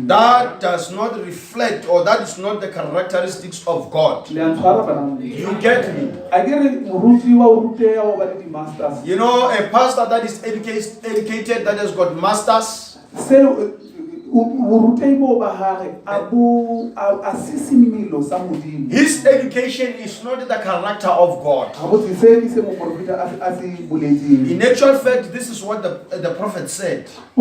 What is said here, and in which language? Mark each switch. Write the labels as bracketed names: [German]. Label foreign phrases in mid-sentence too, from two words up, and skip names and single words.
[English] that does not reflect or that is not the characteristics of God. [Southern Sotho] le a ntshwara bana ba modimo [English] You get me? [Southern Sotho] a ke re moruti wa o ruteya o ba le di-masters [English] You know, a pastor that is educated, that has got masters, [Southern Sotho] seo [English] His education is not the character of God. In actual fact, this is what the prophet said.